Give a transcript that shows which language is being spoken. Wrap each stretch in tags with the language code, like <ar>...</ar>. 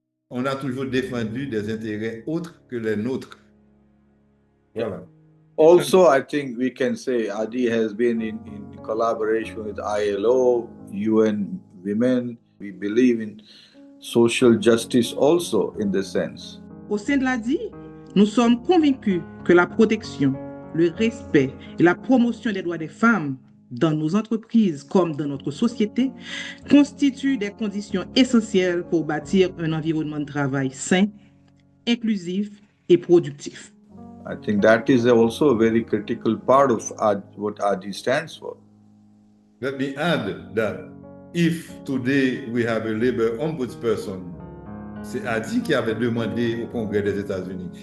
<fr>on a toujours défendu des intérêts autres que les nôtres. Voilà.</fr> <en>Also, I think we can say ADI has been in collaboration with ILO, UN Women. We believe in social justice also in this sense.</en> <fr>Au sein de l'ADI, nous sommes convaincus que la protection, le respect et la promotion des droits des femmes dans nos entreprises comme dans notre société constituent des conditions essentielles pour bâtir un environnement de travail sain, inclusif et productif.</fr> <en>I think that is also a very critical part of what ADI stands for. Let me add that if today we have a labor ombudsperson,</en> <fr>c'est ADI qui avait demandé au Congrès des États-Unis.</fr>